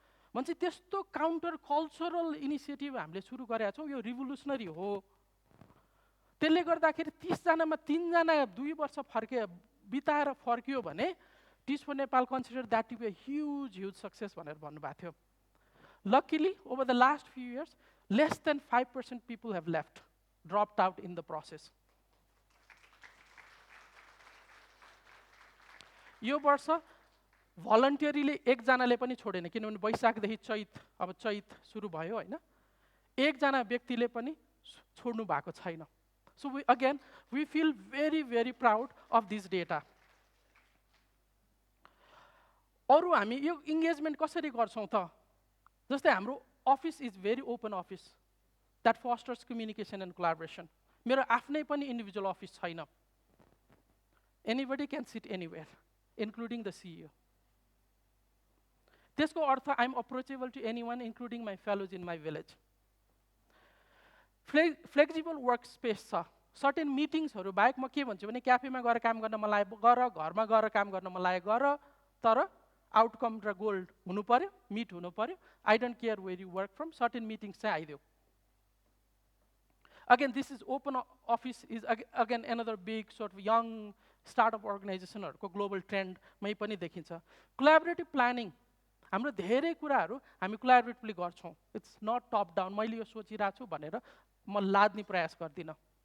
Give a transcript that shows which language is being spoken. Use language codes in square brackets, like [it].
[ne] भन्छ त्यस्तो counter cultural initiative हामीले सुरु गरेका छौँ, यो रिभोल्युसनरी हो। त्यसले गर्दाखेरि 30 जनामा 3 जना 2 वर्ष बिताएर फर्कियो भने teach for Nepal [en] consider that to be a huge success [ne] भनेर भन्नुभएको थियो। [en] Luckily, over the last few years, less than 5% people have dropped out in the process. [ne] यो वर्ष भलन्टियरली एकजनाले पनि छोडेन, किनभने वैशाखदेखि चैत सुरु भयो होइन, एकजना व्यक्तिले पनि छोड्नु भएको छैन। [en] So we feel very very proud of this data. [ne] अरू हामी यो इङ्गेजमेन्ट कसरी गर्छौँ त? जस्तै हाम्रो [en] Office is very open office that fosters communication and collaboration. [ne] मेरो आफ्नै पनि इन्डिभिजुअल अफिस छैन। [en] Anybody can sit anywhere including the CEO. [ne] त्यसको अर्थ [en] I am approachable to anyone including my fellows in my village. [ne] Flexible work space छ। Certain मिटिङ्सहरू बाहेक म के भन्छु भने क्याफेमा गएर काम गर्न मन लाग्यो गर, घरमा गएर काम गर्न मन लाग्यो गर, तर आउटकम र गोल हुनु पर्यो, मिट हुनु पर्यो। [en] I don't care where you work from, certain meetings [ne] चाहिँ आइदेऊ। [en] again this is open office is again another big sort of young startup अर्गनाइजेसनहरूको global ट्रेन्डमै [ne] पनि देखिन्छ। कोलाबोरेटिभ प्लानिङ, हाम्रो धेरै कुराहरू हामी कोलाबोरेटिभली गर्छौँ। [en] it's not top down, [ne] मैले यो सोचिरहेको छु भनेर म लाद्ने प्रयास गर्दिनँ।